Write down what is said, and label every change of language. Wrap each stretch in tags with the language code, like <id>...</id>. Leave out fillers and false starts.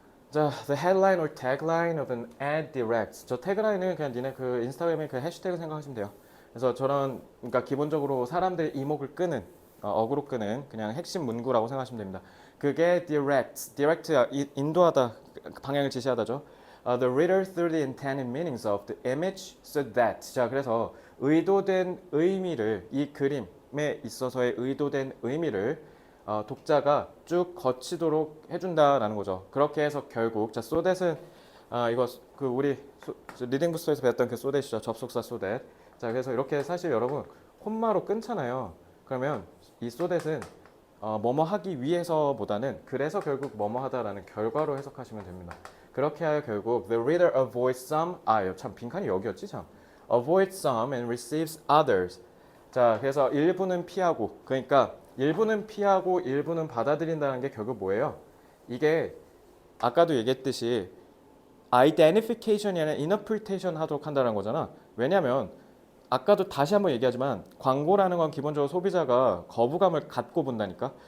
<ko>자,</ko> <en>the headline or tagline of an ad directs.</en> <ko>저 태그라인은 그냥 니네 그 인스타그램에 그 해시태그 생각하시면 돼요. 그래서 저런 그러니까 기본적으로 사람들의 이목을 끄는 어그로 끄는 그냥 핵심 문구라고 생각하시면 됩니다. 그게 direct 인도하다 방향을 지시하다죠.</ko> <en>The reader through the intended meanings of the image so that.</en> <ko>자, 그래서 의도된 의미를 이 그림에 있어서의 의도된 의미를 독자가 쭉 거치도록 해준다라는 거죠. 그렇게 해서 결국 자 so that은 이거 그 우리 리딩 부스에서 배웠던 그 so that이죠. 접속사 so that. 자 그래서 이렇게 사실 여러분 콤마로 끊잖아요. 그러면 이 so that은 뭐뭐 하기 위해서보다는 그래서 결국 뭐뭐 하다라는 결과로 해석하시면 됩니다. 그렇게 하여 결국</ko> <en>the reader avoids some</en> <ko>참 빈칸이 여기였지 참</ko> <en>avoids some and receives others.</en> <ko>자 그래서 일부는 피하고 그러니까 일부는 피하고 일부는 받아들인다는 게 결국 뭐예요? 이게 아까도 얘기했듯이 identification이 아니라 interpretation 하도록 한다는 거잖아. 왜냐면 아까도 다시 한번 얘기하지만 광고라는 건 기본적으로 소비자가 거부감을 갖고 본다니까.</ko>